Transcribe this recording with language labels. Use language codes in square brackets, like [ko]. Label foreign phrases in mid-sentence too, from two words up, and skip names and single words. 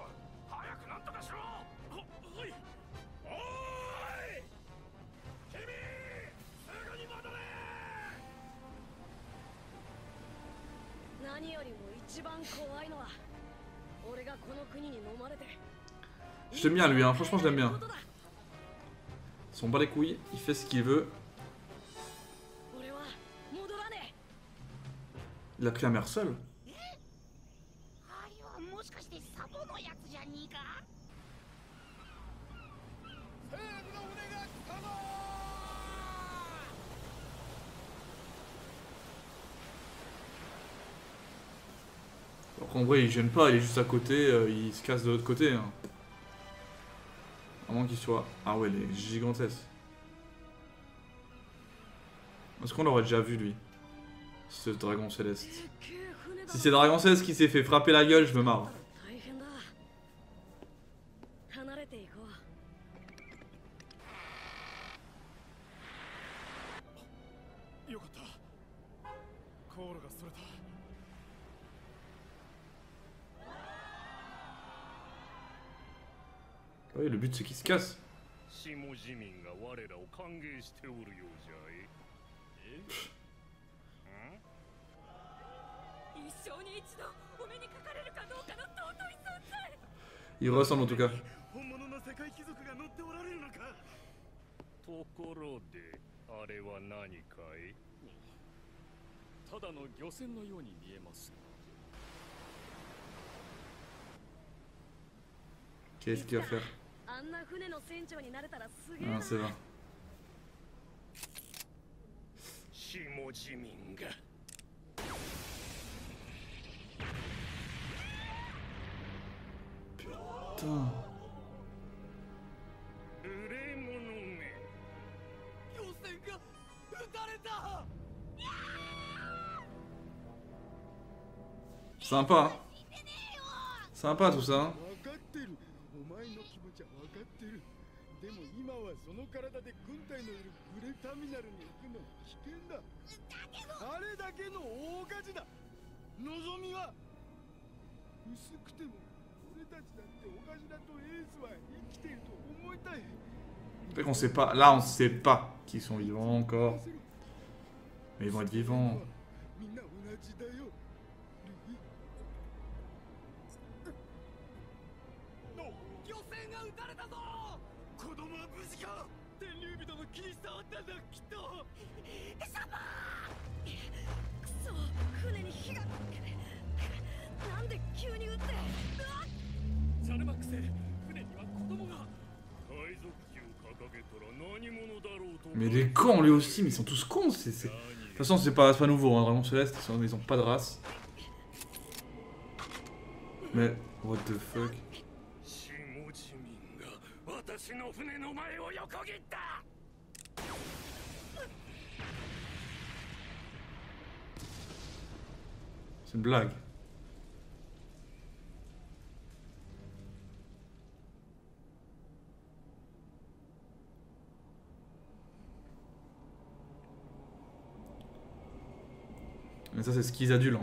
[ja] 早くなんとかしろ。はい。おーい、君、すぐに戻れ。何よりも一番怖いのは俺がこの国に飲まれて。 [fr] Je l'aime bien lui, hein. Franchement je l'aime bien. Il s'en bat les couilles, il fait ce qu'il veut. Il a pris un maire seul. [ja] あれはもしかしてサボのやつじゃねえか。政府の船が来たぞ。 [fr] Alors qu'en vrai il gêne pas, il est juste à côté, il se casse de l'autre côté. Hein. À moins qu'il soit... Ah ouais, il est gigantesque. Est-ce qu'on l'aurait déjà vu lui? Ce dragon céleste. Si c'est Dragon Céleste qui s'est fait frapper la gueule, je me marre. [ja] よかった。航路がそれた。 [fr] Oui, le but c'est qu'il se casse. [ja] 下市民が我らを歓迎しておるようじゃい。一生に一度お目にかかれるかどうかの尊い存在。 [fr] Il ressemble en tout cas. [ja] 本物の世界貴族が乗っておられるのか。ところであれは何かい。ただの漁船のように見えます。 [fr] Qu'est-ce qu'il va faire? [ja] あんな船の船長になれたらすげえ。 [fr] Ah, c'est vrai. [ja] 下市民が。 [fr] Putain. [ja] 無礼者め。漁船が撃たれた。 [fr] Sympa, hein? Sympa tout ça. Hein? [ja] 分かってる。お前の気持ちは分かってる。でも今はその体で軍隊のいるグレターミナルに行くのは危険だ。あれだけの大火事だ。望みは薄くても俺たちだってお頭とエースは生きていると思いたい。 [fr] C'est vrai qu'on sait pas. Là, on sait pas qu'ils sont vivants encore. Mais ils vont être vivants. [ja] みんな同じだよ。漁船が撃たれたぞ。子供は無事か。天竜人の気に障ったんだきっと。サバー。くそ、船に火が。なんで急に撃って。ジャルマックス、船には子供が。海賊旗を掲げたら何者だろうと。 [fr] Mais des cons lui aussi, mais ils sont tous cons. De toute façon, c'est pas nouveau. Hein. Dragon Céleste, ils ont pas de race. Mais [en] what the fuck? [ja] 下市民が私の船の前を横切った。 [fr] C'est une blague. Mais ça c'est ce qu'ils adulent.